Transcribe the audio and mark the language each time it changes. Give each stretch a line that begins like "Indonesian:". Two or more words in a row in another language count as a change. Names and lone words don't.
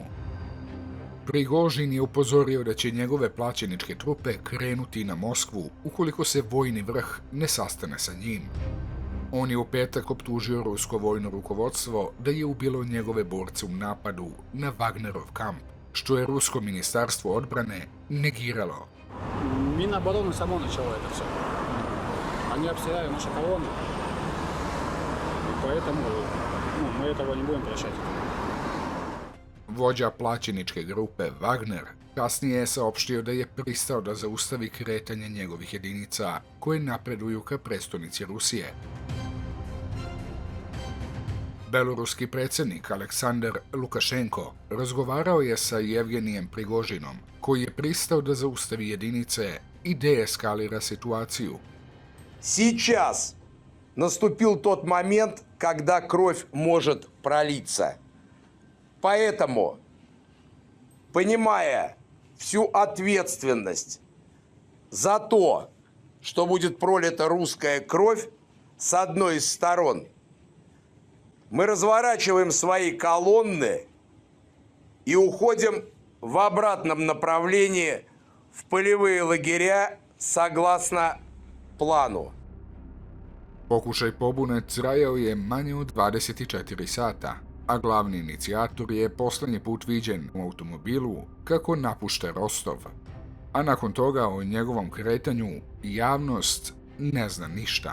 Serbian: Prigožin je upozorio da će njegove plaćeničke trupe krenuti na Moskvu ukoliko se vojni vrh ne sastane sa njim. On je u petak optužio rusko vojno rukovodstvo da je ubilo njegove borce u napadu na Wagnerov kamp, što je rusko ministarstvo odbrane negiralo.
Russian: Минобороны само начало это все. Они обстреляли наши колонны. И поэтому мы этого не будем прощать.
Serbian: Vođa plaćeničke grupe Wagner kasnije je saopštio da je pristao da zaustavi kretanje njegovih jedinica koje napreduju ka prestonici Rusije. Beloruski predsjednik Aleksandar Lukašenko razgovarao je sa Jevgenijem Prigožinom, koji je pristao da zaustavi jedinice i deeskalira situaciju.
Russian: Сейчас наступил тот момент, когда кровь может пролиться. Поэтому, понимая всю ответственность за то, что будет пролита русская кровь с одной из сторон, мы разворачиваем свои колонны и уходим в обратном направлении в полевые лагеря согласно planu.
Serbian: Pokušaj pobune trajao je manje od 24 sata, a glavni inicijator je posljednji put viđen u automobilu kako napušta Rostov. A nakon toga o njegovom kretanju javnost ne zna ništa.